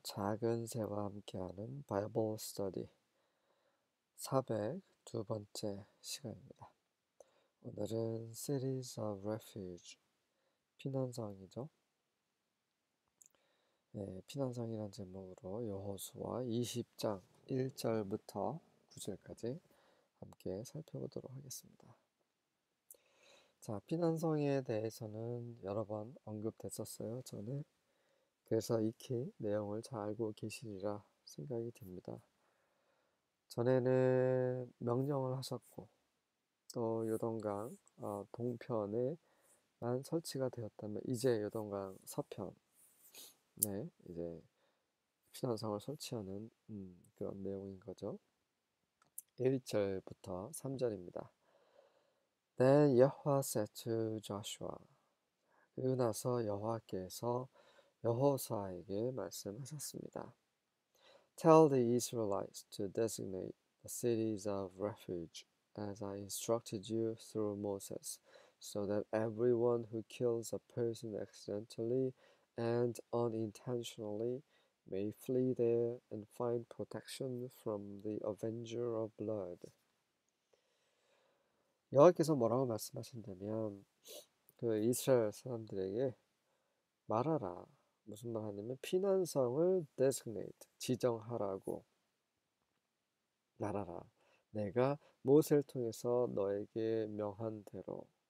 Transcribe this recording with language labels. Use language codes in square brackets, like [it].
[ko] 작은 새와 함께하는 바이블 스터디 402번째 시간입니다. 오늘은 Cities of Refuge, 피난성이죠. 네, 피난성이란 제목으로 여호수아 20장 1절부터 9절까지 함께 살펴보도록 하겠습니다. 자, 피난성에 대해서는 여러 번 언급됐었어요, 전에. 그래서 익히 내용을 잘 알고 계시리라 생각이 듭니다. 전에는 명령을 하셨고 또 요동강 동편에만 설치가 되었다면 이제 요동강 서편에 이제 피난성을 설치하는 그런 내용인 거죠. 1절부터 3절입니다. [en] Then Yahweh said to Joshua, [ko] 그리고 나서 여호와께서 여호수아에게 말씀하셨습니다. [en] Tell the Israelites to designate the cities of refuge as I instructed you through Moses, so that everyone who kills a person accidentally and unintentionally may flee there and find protection from the avenger of blood. [ko] 여호와께서 뭐라고 말씀하신다면 그 이스라엘 사람들에게 말하라. 무슨 말 하냐면 피난성을 designate, 지정하라고 말하라. 내가 모세를 통해서 너에게 명한 대로.